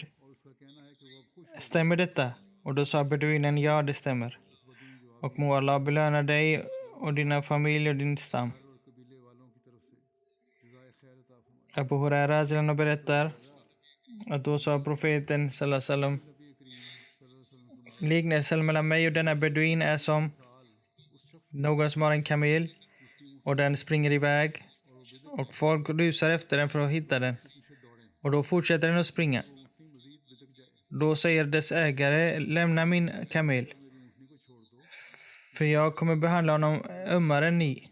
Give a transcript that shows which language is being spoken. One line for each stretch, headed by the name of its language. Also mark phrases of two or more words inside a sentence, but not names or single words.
Swedish: Stämmer detta? Och då sa beduinen: ja, det stämmer. Och må Allah belöna dig och dina familj och din stam. Abu Huraira berättar att då sa profeten
Arabic: sallallahu alaihi wasallam:
Swedish: liknelsen mellan mig och denna beduin är som någon som har en kamel och den springer iväg och folk rusar efter den för att hitta den. Och då fortsätter den att springa. Då säger dess ägare: lämna min kamel, för jag kommer behandla honom ömmare än ni.